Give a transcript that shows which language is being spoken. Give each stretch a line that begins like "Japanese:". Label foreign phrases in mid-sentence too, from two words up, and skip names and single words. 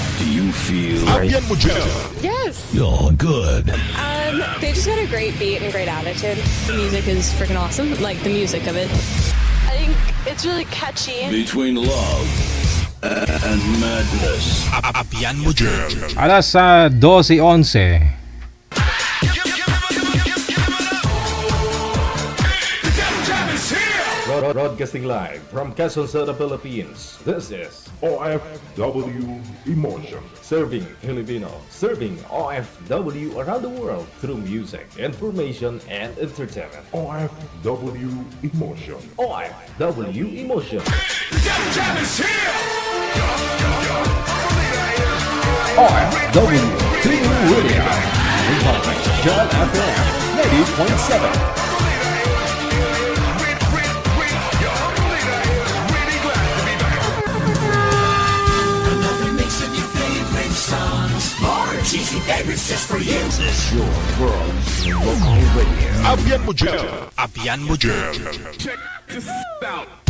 English: Do you feel
Hiligaynon: Abyan mo dyan.
English: Yes. you're good? They just got a great beat and great attitude. The music is freaking awesome. Like the music of it. I think it's really catchy. Between love and madness.
Hiligaynon: Abyan mo dyan. Alas 12:11.
English: Broadcasting live from Quezon City, Philippines. This is OFW Emotion. Serving Filipino, serving OFW around the world through music, information, and entertainment. OFW Emotion. OFW Emotion. OFW Team Radio. John FM 90.7. Cheesy favorites just for you. Your world local radio.
Hiligaynon: Abyan mo dyan. Abyan mo dyan.
English: Check this out.